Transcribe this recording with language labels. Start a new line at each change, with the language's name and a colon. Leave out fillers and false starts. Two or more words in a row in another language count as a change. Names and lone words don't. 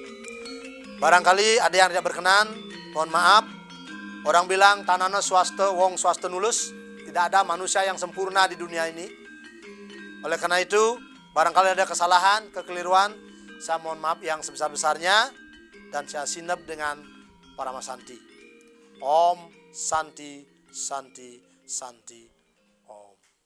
Indonesian: Barangkali ada yang tidak berkenan, mohon maaf. Orang bilang
Kawi: tanana swasta, wong swasta nulus.
Indonesian: Tidak ada manusia yang sempurna di dunia ini. Oleh karena itu, barangkali ada kesalahan, kekeliruan, saya mohon maaf yang sebesar-besarnya. Dan saya sinep dengan Parama Santi.
Sanskrit: Om Santi Santi Santi Om.